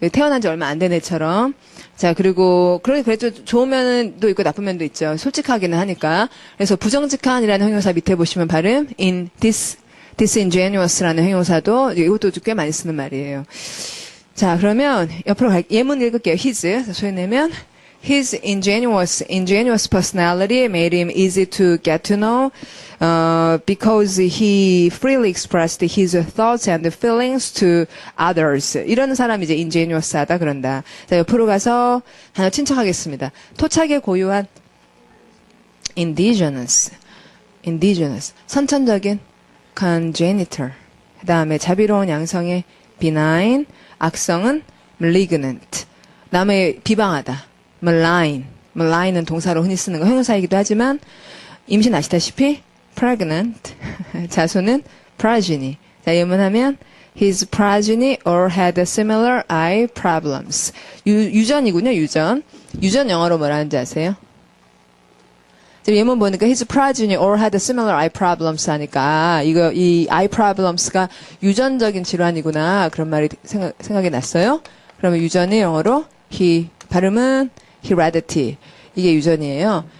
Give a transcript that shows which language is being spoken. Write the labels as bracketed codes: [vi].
[ko] 태어난 지 얼마 안 된 애처럼. 자, 그리고, 그래도 좋은 면도 있고 나쁜 면도 있죠. 솔직하기는 하니까. 그래서 부정직한이라는 형용사 밑에 보시면 발음, disingenuous라는 형용사도, 이것도 꽤 많이 쓰는 말이에요. 자, 그러면 옆으로 예문 읽을게요. his. [en] 소개내면 his ingenuous personality made him easy to get to know because he freely expressed his thoughts and feelings to others. [ko] 이런 사람이 이제 ingenuous하다 그런다. 자, 옆으로 가서 하나 친척하겠습니다. 토착의 고유한 indigenous. 선천적인 congenital. 그 다음에 자비로운 양성의 benign. 악성은 malignant. 남의 비방하다. malign은 동사로 흔히 쓰는 거 형용사이기도 하지만 임신 아시다시피 pregnant. 자손은 progeny. [en] 자, 예문하면 his progeny all had similar eye problems. [ko] 유전이군요, 유전. 유전 영어로 뭐라 하는지 아세요? 지금 예문 보니까 [en] his progeny all had similar eye problems [ko] 하니까 이 eye problems가 유전적인 질환이구나 그런 말이 생각이 났어요. 그러면 유전이 영어로 발음은 heredity. 이게 유전이에요.